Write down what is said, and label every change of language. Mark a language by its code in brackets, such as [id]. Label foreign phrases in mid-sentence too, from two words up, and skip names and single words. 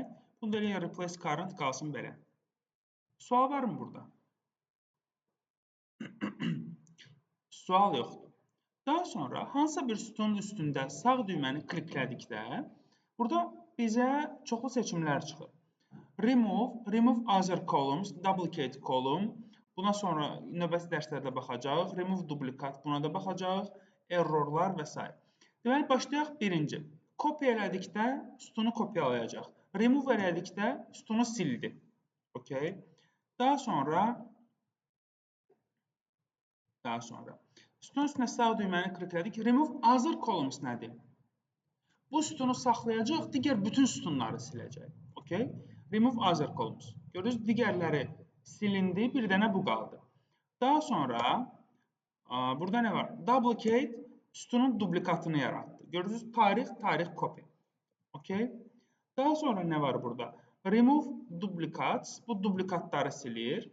[az] Bunu da eləyək, [en] replace current [az] qalsın belə. Sual var mı burada? Sual yoxdur. Daha sonra hansısa bir sütunun üstündə sağ düyməni kliklədikdə, burada bizə çoxlu seçimlər çıxır. [en] Remove other columns, duplicate column, [az] buna sonra növbəti dərslərdə baxacaq, [en] remove duplicate, [az] buna da baxacaq, errorlar və s. Deməli, başlayaq birinci. Kopya elədikdə sütunu kopyalayacaq. Remove elədikdə sütunu sildi. Okay. Daha sonra sütunun üstünə sağ düyməni kliklədik. [en] Remove other columns [az] nədir? Bu sütunu saxlayacaq, digər bütün sütunları siləcək. Okay? [en] Remove other columns. [az] Görürsünüz, digərləri silindi, bir dənə bu qaldı. Daha sonra burada nə var? Duplicate sütunun duplikatını yaratdı. Görürsünüz, tarix copy. Okay? Daha sonra nə var burada? [en] Remove duplicates, [az] bu duplikatları silir.